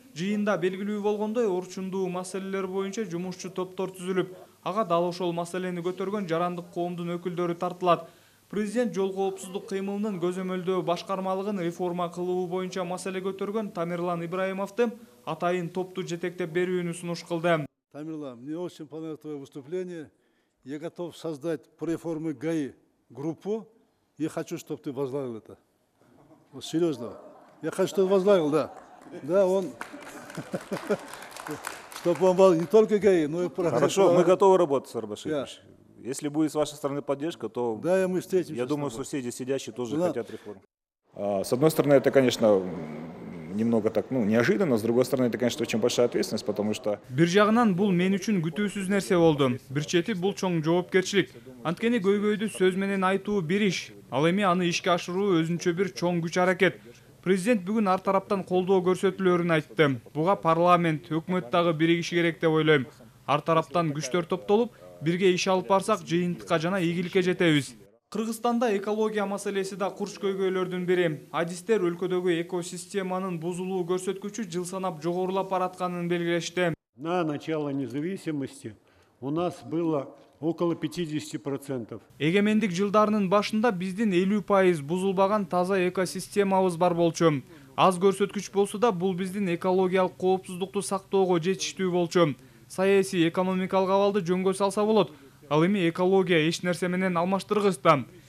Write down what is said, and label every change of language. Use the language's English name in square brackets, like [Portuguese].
[Kyrgyz] Жыйында белгилүү болгондой, орчундуу маселелер боюнча жумушчу топтор түзүлүп, ага дал ошол маселени көтөргөн жарандык коомдун өкүлдөрү тартылат. Президент жол коопсуздук кыймылынын көзөмөлдөө башкармалыгын реформа кылуу боюнча маселе көтөргөн Тамерлан Ибраимовду атайын топту жетектеп берүүнү сунуш кылды. [Russian] Тамерлан, мне очень понравилось твое выступление. Я готов создать по реформе ГАИ группу. Я хочу, чтобы ты возглавил это. Вот серьезно. Я хочу, чтобы ты возглавил, да. Да, он... Чтобы он был не только ГАИ, но и... Хорошо, мы готовы работать, Сарб Ашипович. Если будет с вашей стороны поддержка, то да, мы встретимся. Я думаю, соседи сидящие тоже хотят реформ. С одной стороны, это, конечно, немного так, неожиданно, с другой стороны, это, конечно, очень большая ответственность, потому что... [Kyrgyz] Бир жагынан бул мен үчүн күтүүсүз нерсе болду. Бир чети бул чоң жоопкерчилик. Анткени көйгөйдү сөз менен айтуу бир иш. Ал эми аны ишке ашыруу өзүнчө бир чоң күч аракет. Президент бүгүн ар тараптан колдоо көрсөтүлөөрүн айтты. Буга парламент, өкмөт дагы биригиши керек деп ойлойм. Ар тараптан күчтөр топтолуп, бирге иш алып барсак, жыйынтыкка жана ийгиликке жетебиз. Кыргызстанда экология маселеси да курч көйгөйлөрдүн бири. Адистер өлкөдөгү экосистеманын бузулуу көрсөткүчү жыл санап жогорулап баратканын белгилешти. [Russian] На начало независимости у нас было около 50%. [Kyrgyz] Эгемендик жылдарынын башында биздин 50% бузулбаган таза экосистемабыз бар болчу. Аз көрсөткүч болсо да бул биздин экологиялык коопсуздукту сактоого жетиштүү болчу. Саясий экономикалык абалды жөнгө салса болот. Ал эми экология эч нерсе менен алмаштыргыста.